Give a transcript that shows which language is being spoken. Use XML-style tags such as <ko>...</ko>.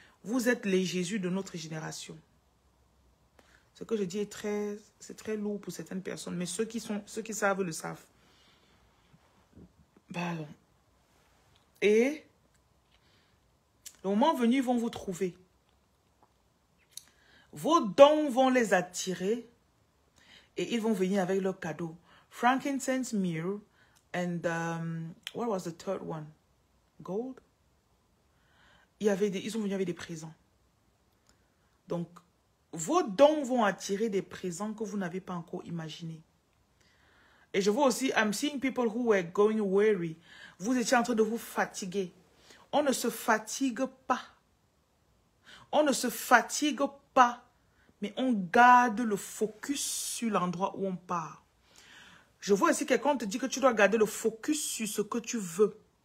<fr>Vous êtes les Jésus de notre génération. Ce que je dis c'est très lourd pour certaines personnes, mais ceux qui savent le savent. Pardon. Et le moment venu, ils vont vous trouver. Vos dons vont les attirer et ils vont venir avec leurs cadeaux.</fr> <en>Frankincense, myrrh, and what was the third one? Gold?</en> <fr>Ils sont venus avec des présents. Donc, vos dons vont attirer des présents que vous n'avez pas encore imaginés. Et je vois aussi,</fr> <en>I'm seeing people who were going weary.</en> <fr>Vous étiez en train de vous fatiguer. On ne se fatigue pas. On ne se fatigue pas. Mais on garde le focus sur l'endroit où on part. Je vois ici quelqu'un te dit que tu dois garder le focus sur ce que tu veux.</fr>